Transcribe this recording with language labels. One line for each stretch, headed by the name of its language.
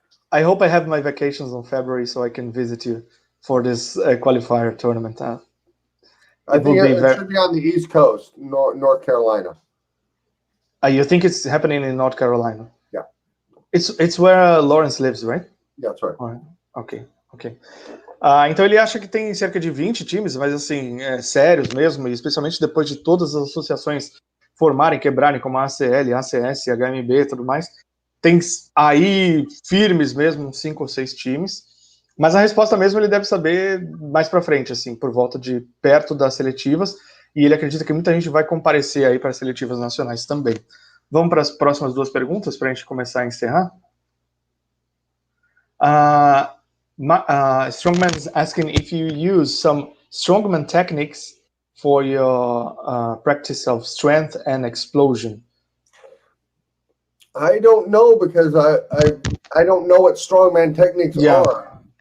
English: I hope I have my vacations in February so I can visit you for this qualifier tournament. I think it should be on the East Coast, North Carolina. You think it's happening in North Carolina? Yeah. It's where Lawrence lives, right? Yeah, that's right. Ok.
Portuguese: Então ele acha que tem cerca de 20 times, mas assim, sérios mesmo, e especialmente depois de todas as associações formarem, quebrarem, como a ACL, ACS, HMB e tudo mais, tem aí firmes mesmo 5 ou 6 times. Mas a resposta mesmo ele deve saber mais para frente, assim, por volta de perto das seletivas, e ele acredita que muita gente vai comparecer aí para as seletivas nacionais também. Vamos para as próximas 2 perguntas para a gente começar a encerrar?
English: Strongman is asking if you use some strongman techniques for your practice of strength and explosion. I don't know, because I don't know what strongman techniques are.